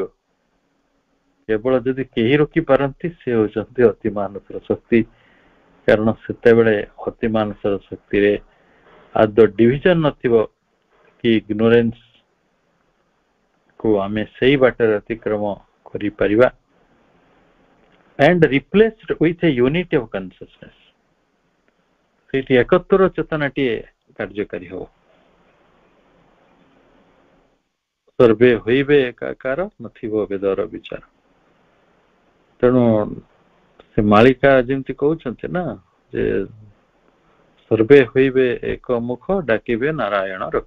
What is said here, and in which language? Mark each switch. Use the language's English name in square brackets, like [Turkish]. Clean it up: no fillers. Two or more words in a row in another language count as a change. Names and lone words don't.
[Odia] କେବଳ ଯଦି କେହି ରୋକିପାରନ୍ତି ସେ ହେଉଛନ୍ତି ଅତିମାନସର ଶକ୍ତି। କାରଣ ସେତେବେଳେ ଅତିମାନସର ଶକ୍ତିରେ ଆଦୌ ଡିଭିଜନ ନଥିବ କି ଇଗ୍ନୋରେନ୍ସ କୁ ଆମେ ସେଇ ବାଟରେ ଅତିକ୍ରମ କରିପାରିବା। [English] and replaced with a unity of consciousness। [Odia] ସେଇଠି ଏକତ୍ୱର ଚେତନାଟିଏ କାର୍ଯ୍ୟକାରୀ ହବ। ସର୍ବେ ହୋଇବେ ଏକାକାର, ନଥିବ ବେଦର ବିଚାର। ତେଣୁ ସେ ମାଳିକା ଯେମିତି କହୁଛନ୍ତି ନା, ଯେ ସର୍ବେ ହୋଇବେ ଏକ ମୁଖ, ଡାକିବେ ନାରାୟଣ ରଖ।